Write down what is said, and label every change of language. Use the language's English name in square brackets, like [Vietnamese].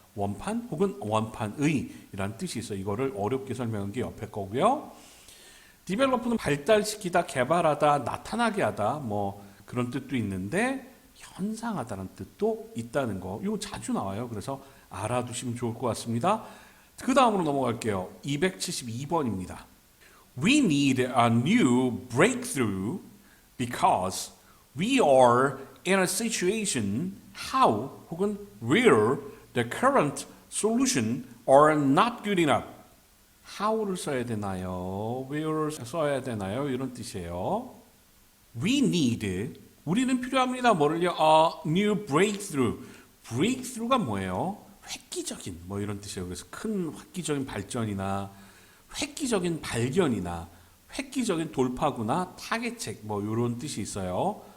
[Korean] 원판 혹은 원판의 이란 뜻이 있어요. 이거를 어렵게 설명한 게 옆에 거고요. 디벨로프는 발달시키다, 개발하다, 나타나게 하다 뭐 그런 뜻도 있는데 현상하다는 뜻도 있다는 거. 이거 자주 나와요. 그래서 알아두시면 좋을 것 같습니다. 그 다음으로 넘어갈게요. 272번입니다. [English] We need a new breakthrough because we are in a situation how [Korean] 혹은 [English] where the current solution are not good enough. [Korean] how를 써야 되나요? where를 써야 되나요? 이런 뜻이에요. [English] We need, [Korean] 우리는 필요합니다. [English] 뭐를요? A new breakthrough. [Korean] breakthrough가 뭐예요? 획기적인 뭐 이런 뜻이에요. 그래서 큰 획기적인 발전이나 획기적인 발견이나 획기적인 돌파구나 타겟책 뭐 이런 뜻이 있어요.